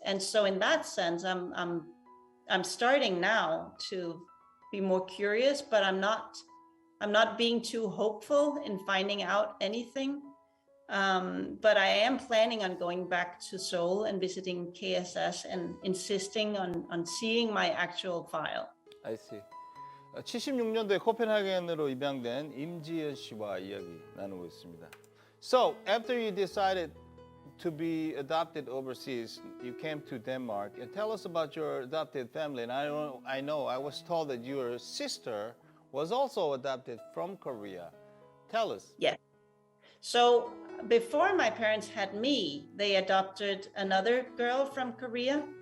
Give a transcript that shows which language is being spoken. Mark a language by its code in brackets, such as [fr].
[en] And so in that sense, I'm starting now to be more curious, but I'm not being too hopeful in finding out anything. But I am planning on going back to Seoul and visiting KSS and insisting on seeing my actual file. I see. [ko] 76년도에 코펜하겐으로 입양된 임지연 씨와 이야기 나누고 있습니다. [en] So, after you decided to be adopted overseas, you came to Denmark. And tell us about your adopted family. And I know, I was told that your sister was also adopted from Korea. Tell us. Yeah. So before my parents had me, they adopted another girl from Korea.